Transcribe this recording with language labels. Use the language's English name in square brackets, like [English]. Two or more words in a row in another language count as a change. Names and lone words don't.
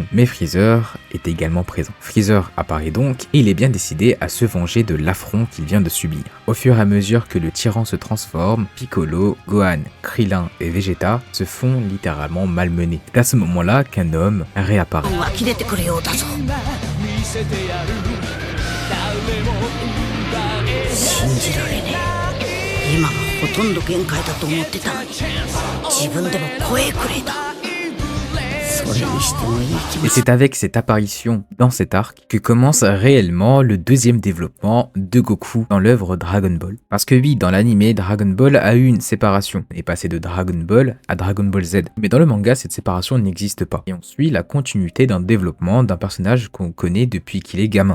[French] Mais Freezer est également présent. Freezer apparaît donc et il est bien décidé à se venger de l'affront qu'il vient de subir. Au fur et à mesure que le tyran se transforme, Piccolo, Gohan, Krillin et Vegeta se font littéralement malmener. C'est à ce moment-là qu'un homme réapparaît. [Japanese] 信じられねえ。今がほとんど限界だと思ってたのに、自分でも声くれた。 [French] Et c'est avec cette apparition dans cet arc que commence réellement le deuxième développement de Goku dans l'œuvre Dragon Ball. Parce que oui, dans l'anime, Dragon Ball a eu une séparation, et passé de Dragon Ball à Dragon Ball Z. Mais dans le manga, cette séparation n'existe pas. Et on suit la continuité d'un développement d'un personnage qu'on connaît depuis qu'il est gamin.